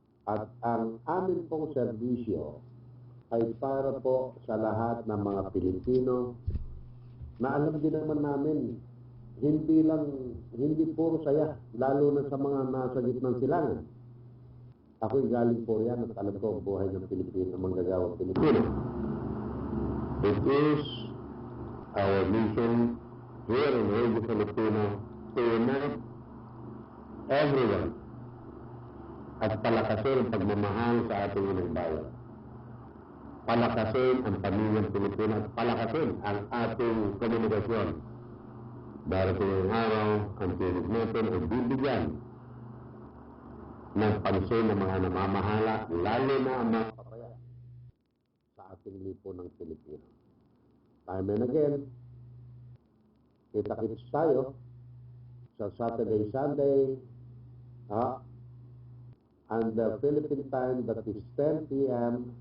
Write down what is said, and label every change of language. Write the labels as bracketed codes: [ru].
[tl] At ang amin pong serbisyo ay para po sa lahat ng mga Pilipino na alam din naman namin, hindi puro saya, lalo na sa mga nasa gitnang silangan. Ako'y galing po yan at alam ko ang buhay ng Pilipino, manggagawang Pilipino. [en] It is our mission here in Radio Filipino to unite [tl] everyone at palakasin ang pagmamahal sa ating inang bayan. Palakasin ang pamilyang Pilipino at palakasin ang ating komunikasyon. Darating ang araw, ang tinig natin ay bibigyan ng pansin ng mga namamahala, lalo na ang mga papaya sa ating lipunan ng Pilipino. [en] Time and again, [tl] kita-kits tayo sa [en] Saturday, Sunday, and the Philippine time that is 10 p.m.